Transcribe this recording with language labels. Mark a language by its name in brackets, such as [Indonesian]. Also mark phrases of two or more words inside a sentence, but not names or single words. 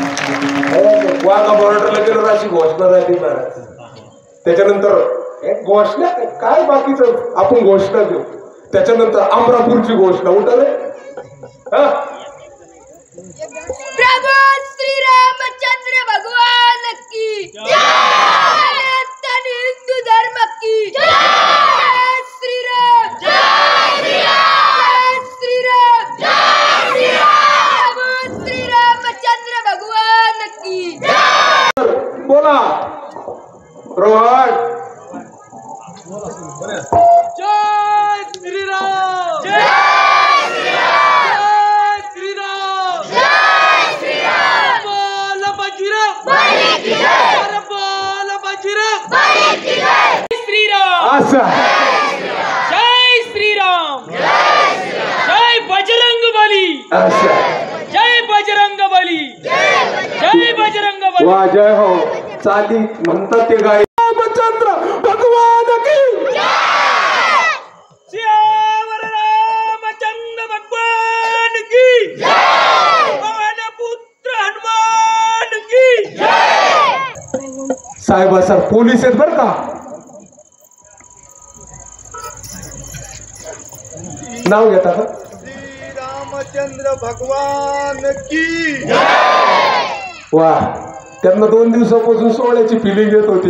[Marathi] वाघा बॉर्डरला गेलो अशी घोषणा झाली महाराज. त्याच्यानंतर एक घोषणा काय बाकीचं आपण घोषणा देऊ. त्याच्यानंतर अमरापूरची घोषणा उठाले. [Hindi] प्रभु श्री रामचंद्र भगवान की हिंदू धर्म की. श्री राम जय श्री राम जय प्रभु श्री रामचंद्र भगवान की. [Marathi] बोला रोहन. [Hindi] जय श्रीराम. जय श्रीराम. जय श्रीराम. बोल बजरंग बली की जय. बोल बजरंग बली की जय. श्रीराम. [Marathi] असं [Hindi] जय श्रीराम. जय बजरंग बली. [Marathi] असं [Hindi] जय बजरंग बली. जय बजरंग बली. [Marathi] वा जय हो. चाली म्हणतात ते गाय. [Hindi] रामचंद्र भगवान की. श्यावर रामचंद्र भगवान की. पवन पुत्र हनुमान की. [Marathi] साहेब सर पोलीस आहेत बर का. नाव घेता का. [Hindi] रामचंद्र भगवान की. [Marathi] वा. त्यांना 2 दिवसापासून सोहळ्याची फिलिंग येत होती.